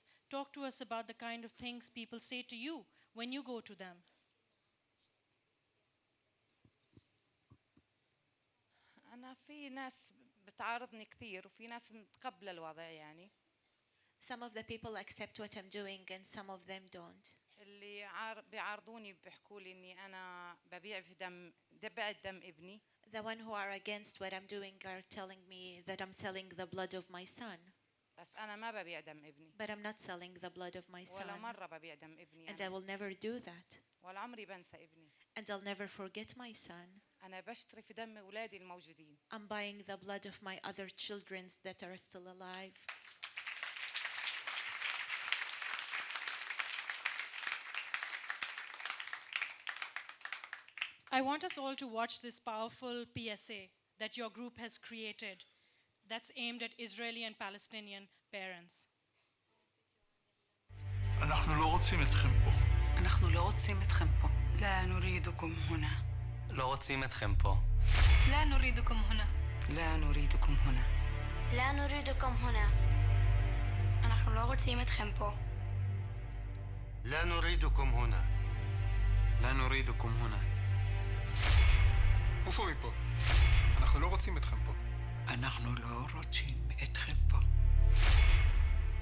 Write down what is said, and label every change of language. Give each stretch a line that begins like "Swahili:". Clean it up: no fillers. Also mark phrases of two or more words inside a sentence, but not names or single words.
English: Talk to us about the kind of things people say to you when you go to them.
Arabic: أنا في ناس بتعارضني كثير وفي ناس متقبلة الوضع يعني.
English: Some of the people accept what I'm doing and some of them don't.
Arabic: اللي بيعارضوني بيحكوا لي إني أنا ببيع في دم ابني.
English: The one who are against what I'm doing are telling me that I'm selling the blood of my son.
Arabic: بس أنا ما ببيع دم ابني.
English: But I'm not selling the blood of my
Arabic: ولا
English: son.
Arabic: مرة ببيع دم ابني.
English: And I will never do that.
Arabic: ولا عمري بنسى ابني.
English: And I'll never forget my son.
Arabic: أنا بشتري في دم أولادي الموجودين.
English: I'm buying the blood of my other children that are still alive. I want us all to watch this powerful PSA that your group has created that's aimed at Israeli and Palestinian parents.
Hebrew: אנחנו לא רוצים אתכם פה. אנחנו לא רוצים אתכם פה.
Arabic: لا نريدكم هنا.
Hebrew: לא רוצים אתכם פה.
Arabic: لا نريدكم هنا. لا نريدكم هنا. لا نريدكم هنا.
Hebrew: אנחנו לא רוצים אתכם פה.
Arabic: لا نريدكم هنا. لا نريدكم هنا.
Hebrew: עופו מפה. אנחנו לא רוצים אתכם פה. אנחנו לא רוצים אתכם פה.